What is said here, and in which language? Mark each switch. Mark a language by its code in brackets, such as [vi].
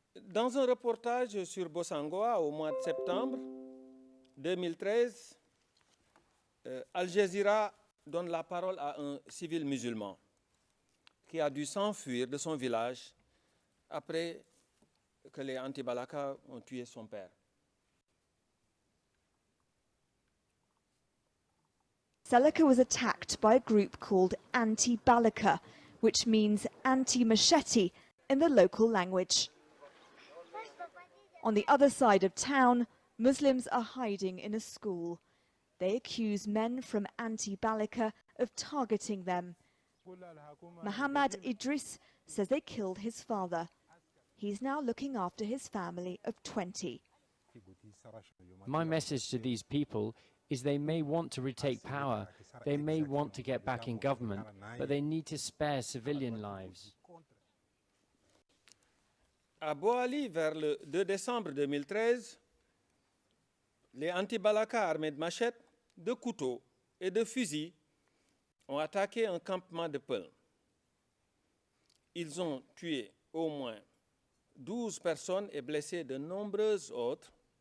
[fr] Dans un reportage sur Bossangoa au mois de septembre 2013, Al Jazeera donne la parole à un civil musulman. qui a dû s'enfuir de son village après que les anti-Balaka ont tué son père. [en] Seleka was attacked by a group called Anti-Balaka, which means anti-machete in the local language. On the other side of town, Muslims are hiding in a school. They accuse men from Anti-Balaka of targeting them. Muhammad Idris says they killed his father. He's now looking after his family of 20. My message to these people is they may want to retake power, they may want to get back in government, but they need to spare civilian lives. [fr] À Boali, vers le 2 décembre 2013, les anti-Balaka armés de machettes, de couteaux et de fusils ont attaqué un campement de Peul. Ils ont tué au moins 12 personnes et blessé de nombreuses autres.